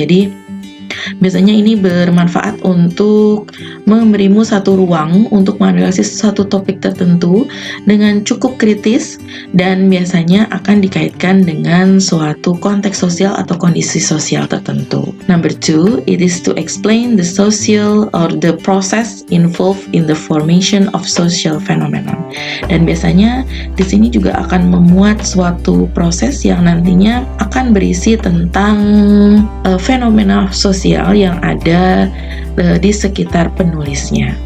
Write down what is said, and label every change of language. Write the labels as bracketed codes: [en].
[id] Jadi biasanya ini bermanfaat untuk memberimu satu ruang untuk menganalisis satu topik tertentu dengan cukup kritis dan biasanya akan dikaitkan dengan suatu konteks sosial atau kondisi sosial tertentu. [en] Number 2, it is to explain the social or the process involved in the formation of social phenomenon. [id] Dan biasanya di sini juga akan memuat suatu proses yang nantinya akan berisi tentang fenomena sosial yang ada di sekitar penulisnya.